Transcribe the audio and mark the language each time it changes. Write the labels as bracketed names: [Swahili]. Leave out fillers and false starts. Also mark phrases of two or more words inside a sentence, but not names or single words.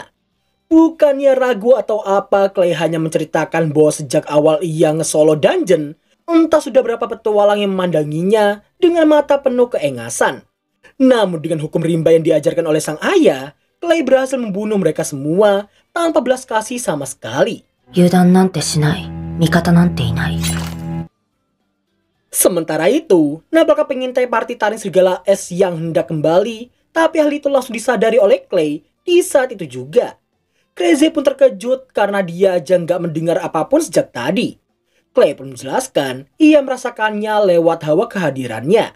[Indonesian] Bukannya ragu atau apa, Clay hanya menceritakan bahwa sejak awal ia nge-solo dungeon, entah sudah berapa petualang yang memandanginya dengan mata penuh keengasan. Namun dengan hukum rimba yang diajarkan oleh sang ayah, Clay berhasil membunuh mereka semua tanpa belas kasih sama sekali. [Japanese] 油断なんてしない。味方なんていない。 [Indonesian] Sementara itu, Nabaka pengintai party taring serigala es yang hendak kembali, tapi hal itu langsung disadari oleh Clay di saat itu juga. Crazy pun terkejut karena dia aja nggak mendengar apapun sejak tadi. Clay pun menjelaskan, ia merasakannya lewat hawa kehadirannya.